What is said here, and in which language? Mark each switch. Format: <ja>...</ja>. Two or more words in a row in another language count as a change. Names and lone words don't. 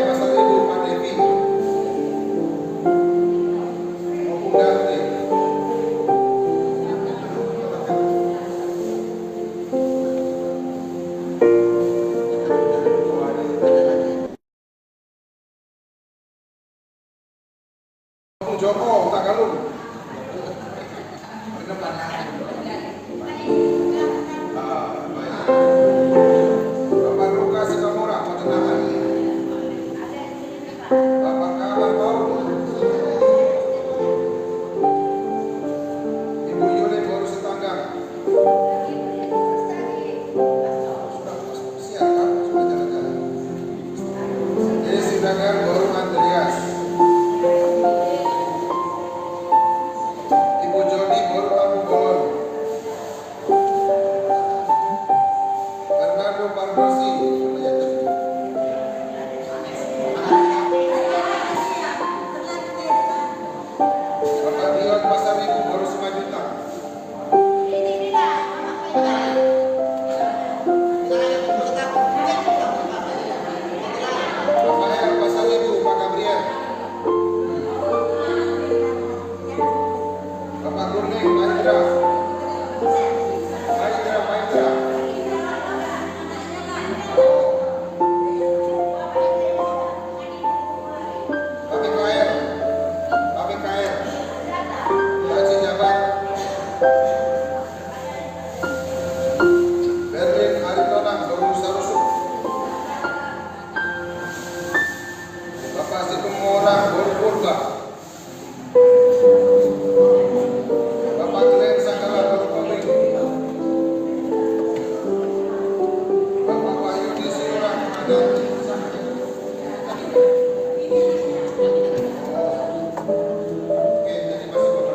<id>Pasaribu Padevi. Opung Dante. Opung Joko Tagalog. Bapak Luka Sikamora Patenangan. Bapak Kabar Paul. Ibu Yuli Boru Sitanggang. Siap kan? Sudah jalan-jalan. Desi Dagar Boru Andreas. Ibu Joni Boru Tamu Bolon. Bernardo Barbosi. Bapak Dion Pasaribu Boru Simanjuntak. Bapak R. Pasaribu Pak Gabriel. Bapak Kurning Mahendra. Bapak KR. Haji Jabat. Berlin Aritonang Boru Sarusuk. Bapak Situmorang Boru Purba. Bapak Glenn Sanggala Boru Pabrik. Bapak Wahyudi Siurang Manado. Oke, jadi masih</id>